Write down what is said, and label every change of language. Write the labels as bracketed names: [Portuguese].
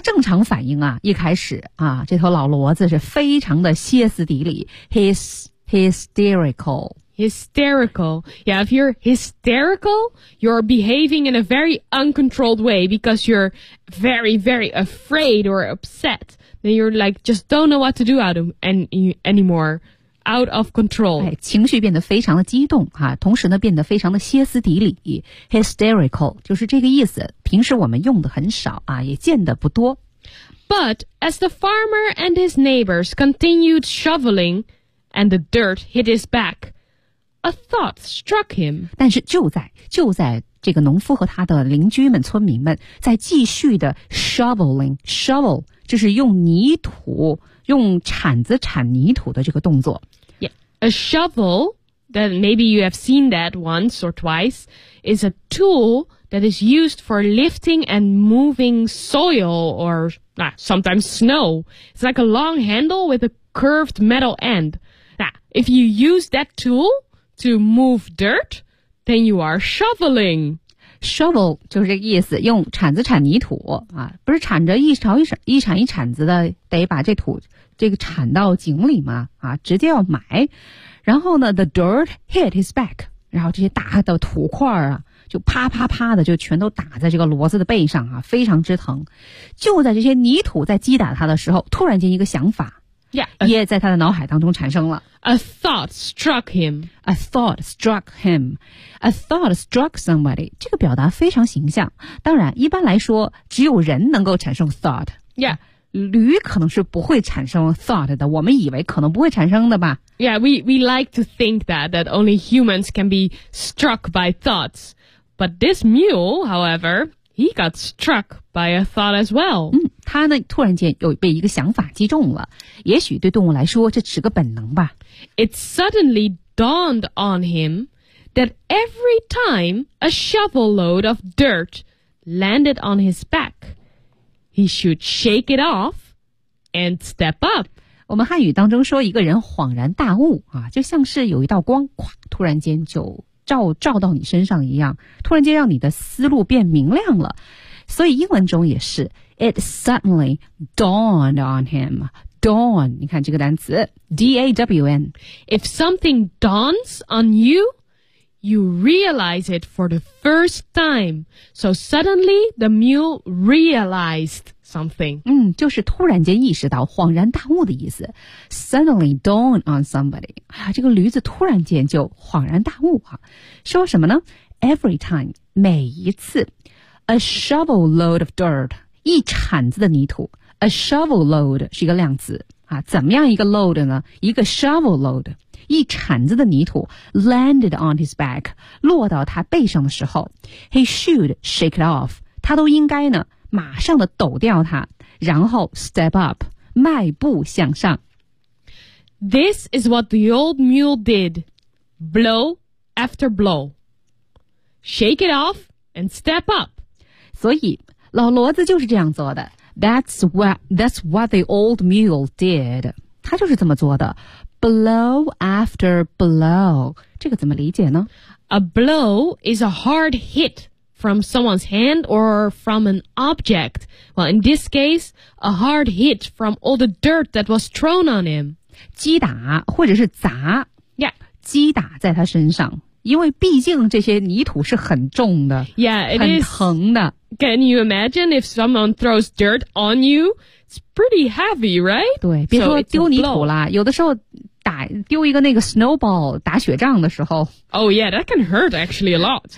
[Chinese] 正常反应啊。一开始啊，这头老骡子是非常的歇斯底里 ，hysterical. [English] Hysterical. Yeah, if you're hysterical, you're behaving in a very uncontrolled way because you're very, very afraid or upset. Then you're like just don't know what to do out of anymore. Out of control. [Chinese] 哎，情绪变得非常的激动啊，同时呢变得非常的歇斯底里 ,hysterical, 就是这个意思，平时我们用的很少啊，也见得不多。 [English] But as the farmer and his neighbors continued shoveling and the dirt hit his back, a thought struck him. [Chinese] 但是就在这个农夫和他的邻居们村民们在继续的 shoveling,shovel, 就是用泥土用铲子铲泥土的这个动作 [English] Yeah, a shovel that maybe you have seen that once or twice is a tool that is used for lifting and moving soil or、sometimes snow. It's like a long handle with a curved metal end. Now, if you use that tool to move dirt, then you are shoveling. [Chinese] Shovel 就是这个意思，用铲子铲泥土啊，不是铲着一勺一铲一铲一铲子的，得把这土这个铲到井里吗？啊，直接要埋。然后呢 ， [English] the dirt hit his back， [Chinese] 然后这些大的土块啊，就啪啪啪的就全都打在这个骡子的背上啊，非常之疼。就在这些泥土在击打他的时候，突然间一个想法，yeah，也在他的脑海当中产生了。 [English] A thought struck him. A thought struck him. A thought struck somebody. [Chinese] 这个表达非常形象。当然，一般来说，只有人能够产生 thought. Yeah. 驴可能是不会产生 thought 的。我们以为可能不会产生的吧。 [English] Yeah, we like to think that only humans can be struck by thoughts. But this mule, however, he got struck by a thought as well. [Chinese] 他呢，突然间又被一个想法击中了。也许对动物来说，这是个本能吧。 [English] It suddenly dawned on him that every time a shovel load of dirt landed on his back, he should shake it off and step up. [Chinese] 我们汉语当中说一个人恍然大悟啊，就像是有一道光，突然间就照到你身上一样，突然间让你的思路变明亮了。所以英文中也是 ， [English] It suddenly dawned on him. [Chinese] Dawn, 你看这个单词 ,D-A-W-N. [English] If something dawns on you, you realize it for the first time. So suddenly, the mule realized something. [Chinese] 就是突然间意识到恍然大悟的意思。 [English] Suddenly dawn on somebody.、 [Chinese] 这个驴子突然间就恍然大悟、说什么呢 ? [English] Every time, [Chinese] 每一次 , [English] a shovel load of dirt, [Chinese] 一铲子的泥土。 A shovel load 是一个量词、怎么样一个 load 呢？一个 shovel load， 一铲子的泥土 [English] landed on his back， [Chinese] 落到他背上的时候 ， [English] he should shake it off， [Chinese] 他都应该呢，马上的抖掉它，然后 step up， 迈步向上。 [English] This is what the old mule did, blow after blow, shake it off and step up。 [Chinese] 所以老骡子就是这样做的。 [English] That's what the old mule did. [Chinese] 他就是这么做的。 [English] Blow after blow. [Chinese] 这个怎么理解呢 [English] ?A blow is a hard hit from someone's hand or from an object. Well, in this case, a hard hit from all the dirt that was thrown on him. [Chinese] 击打或者是砸。 Yeah. 击打在他身上。因为毕竟这些泥土是很重的。 [English] Yeah, it is. [Chinese] 很疼的。 [English] Can you imagine if someone throws dirt on you? It's pretty heavy, right? [Chinese] 对，别说丢泥土了，有的时候打丢一个那个 snowball 打雪仗的时候 [English] ，Oh yeah, that can hurt actually a lot.